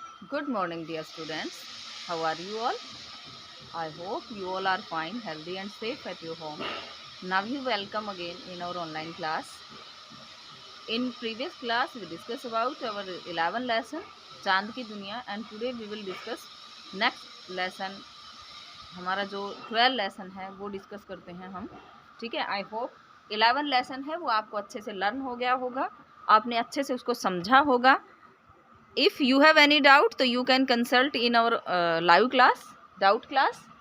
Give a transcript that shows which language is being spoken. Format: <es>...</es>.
<en>Good morning, dear students. How are you all? I hope you all are fine, healthy, and safe at your home. Now you welcome again in our online class. In previous class, we discussed about our 11th lesson, चांद की दुनिया, and today we will discuss next lesson.</en> <hi>हमारा जो 12 lesson है वो discuss करते हैं हम. ठीक है. आई होप 11 लेसन है वो आपको अच्छे से लर्न हो गया होगा, आपने अच्छे से उसको समझा होगा.</hi> <en>If you have any doubt, so you can consult in our live class, doubt class.</en>